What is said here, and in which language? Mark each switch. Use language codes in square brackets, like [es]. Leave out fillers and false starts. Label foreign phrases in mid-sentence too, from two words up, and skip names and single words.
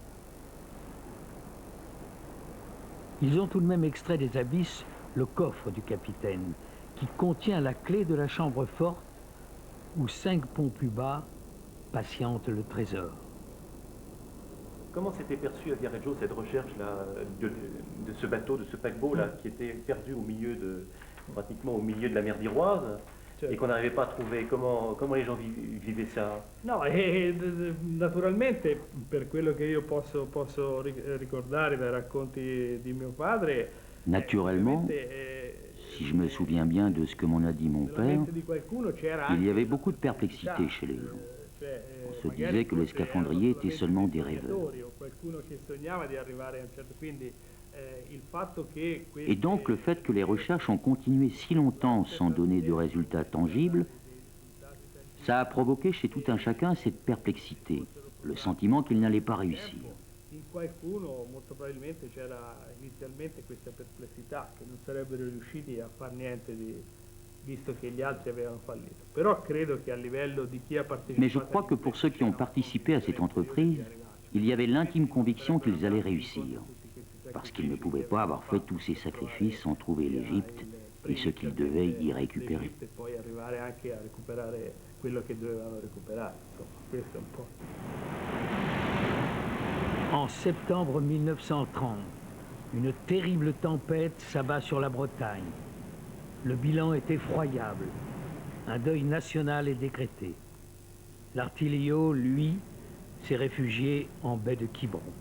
[fr] Ils ont tout de même extrait des abysses le coffre du capitaine, qui contient la clé de la chambre forte où 5 ponts plus bas patiente le trésor. Comment s'était perçue à Viareggio cette recherche-là de ce bateau, de ce paquebot-là, qui était perdu pratiquement au milieu de la mer d'Iroise, et qu'on n'arrivait pas à trouver? Comment les gens vivaient ça? [it] No, naturalmente, per quello che io posso ricordare dai racconti di mio padre, [fr] naturellement, si je me souviens bien de ce que m'en a dit mon père, il y avait beaucoup de perplexité chez les gens. On se disait que les scaphandriers étaient seulement des rêveurs. Et donc le fait que les recherches ont continué si longtemps sans donner de résultats tangibles, ça a provoqué chez tout un chacun cette perplexité, le sentiment qu'il n'allait pas réussir. [it] In qualcuno molto probabilmente c'era inizialmente questa perplessità che non sarebbero riusciti a far niente visto che gli altri avevano fallito. Però credo che a livello di chi ha partecipato... [fr] Mais je crois que pour ceux qui ont participé à cette entreprise, il y avait l'intime conviction qu'ils allaient réussir, parce qu'ils ne pouvaient pas avoir fait tous ces sacrifices sans trouver l'Égypte et ce qu'ils devaient y récupérer. [it] E poi arrivare anche a recuperare quello che dovevano recuperare. Insomma, questo è un po'... [fr] En septembre 1930, une terrible tempête s'abat sur la Bretagne. Le bilan est effroyable. Un deuil national est décrété. L'Artilio, lui, s'est réfugié en baie de Quiberon.